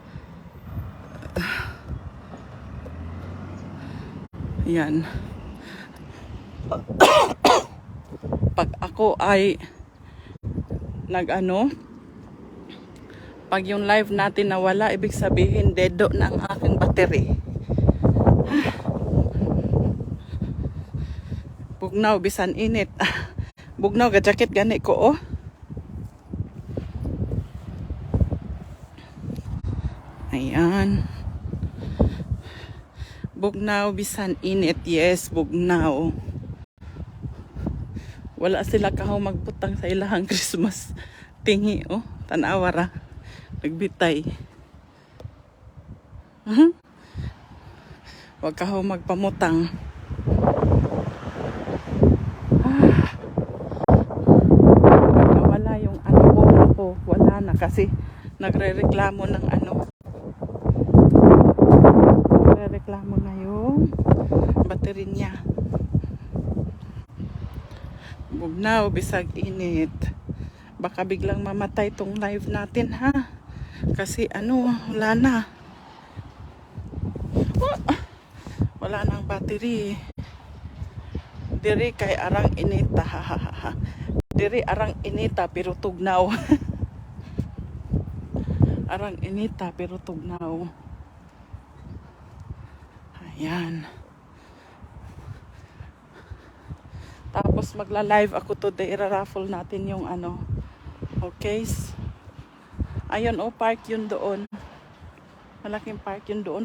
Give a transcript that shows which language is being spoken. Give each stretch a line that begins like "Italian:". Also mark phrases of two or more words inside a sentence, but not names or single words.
Filipino: Yan. Pag ako ay pag yung live natin nawala, ibig sabihin dedo na ang aking battery.
Cebuano: Bugnaw bisan init. Bugnaw ga jacket gani ko, oh. Ayan. Bugnaw bisan init. Yes, bugnaw. Wala sila kahaw magbutang sa ilahang Christmas tingi, oh. Tanawara. Nagbitay. Wag kahaw magpamutang.
Filipino: Wala yung ko. Wala na kasi nagre-reklamo ng nagre-reklamo na yung battery niya.
Cebuano: Bugnaw bisag init.
Filipino: Baka biglang mamatay tong live natin, ha? Kasi ano, wala na. Wala nang battery.
Cebuano: Diri kay arang inita, ha ha ha. Diri arang inita pero tugnaw. Arang inita pero tugnaw.
Filipino: Ayan. Tapos magla-live ako today. Ira-raffle natin yung ano. Okay. Ayun, oh, park yun doon. Malaking park yun doon.